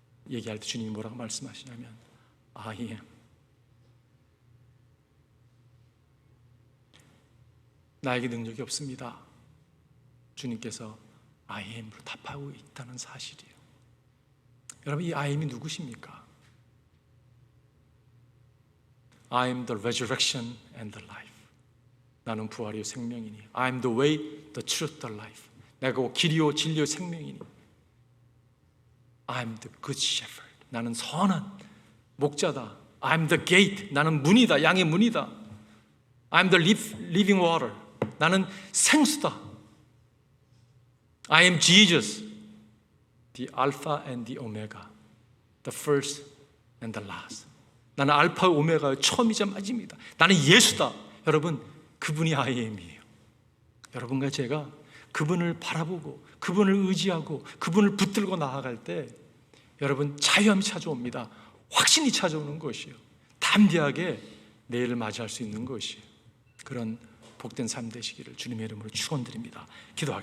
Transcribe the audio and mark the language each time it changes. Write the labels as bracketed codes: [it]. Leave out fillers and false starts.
[ko] 얘기할 때 주님이 뭐라고 말씀하시냐면 [en] I am. [ko] 나에게 능력이 없습니다. 주님께서 I am으로 답하고 있다는 사실이에요. 여러분, 이 I am이 누구십니까? [en] I am the resurrection and the life. [ko] 나는 부활이요 생명이니. [en] I am the way, the truth, the life. [ko] 내가 길이요 진리요 생명이니. [en] I am the good shepherd. [ko] 나는 선한 목자다. [en] I am the gate. [ko] 나는 문이다. 양의 문이다. [en] I am the living water. [ko] 나는 생수다. [en] I am Jesus, the Alpha and the Omega, the first and the last. [ko] 나는 알파 오메가의 처음이자 마지막이다. 나는 예수다. 여러분, 그분이 I am이에요. 여러분과 제가 그분을 바라보고 그분을 의지하고 그분을 붙들고 나아갈 때 여러분, 자유함이 찾아옵니다. 확신이 찾아오는 것이에요. 담대하게 내일을 맞이할 수 있는 것이에요. 그런 복된 삶 되시기를 주님의 이름으로 축원드립니다. 기도하겠습니다.